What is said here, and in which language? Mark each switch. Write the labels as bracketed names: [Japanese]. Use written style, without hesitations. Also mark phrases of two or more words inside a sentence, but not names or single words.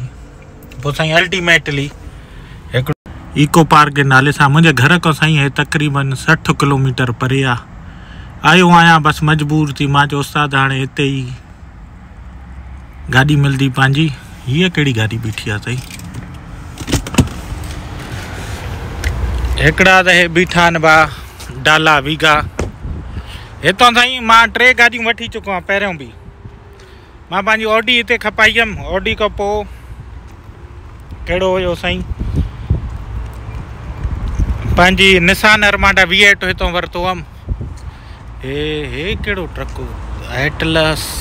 [Sindhi] पोइ साईं अल्टीमेटली हिकिड़ो इको पार्क जे नाले सां मुंहिंजे घर खां साईं हे तक़रीबन 60 किलोमीटर परे आहे। आयो आहियां बसि मजबूर थी, मां चयो उस्ताद हाणे हिते ई गाॾी मिलंदी पंहिंजी। हीअ कहिड़ी गाॾी बीठी आहे साईं? हिकिड़ा त हे बीठा आहिनि बा डाला वीगा। हितां साईं मां 3 गाॾियूं वठी चुको आहियां। पहिरियों बि मां पंहिंजी ऑडी हिते खपाई हुयमि, ऑडी खां पोइ कहिड़ो हुयो साईं पंहिंजी निसान अरमांडा V8 हितां वरितो हुअमि। हे कहिड़ो ट्रक एटलस।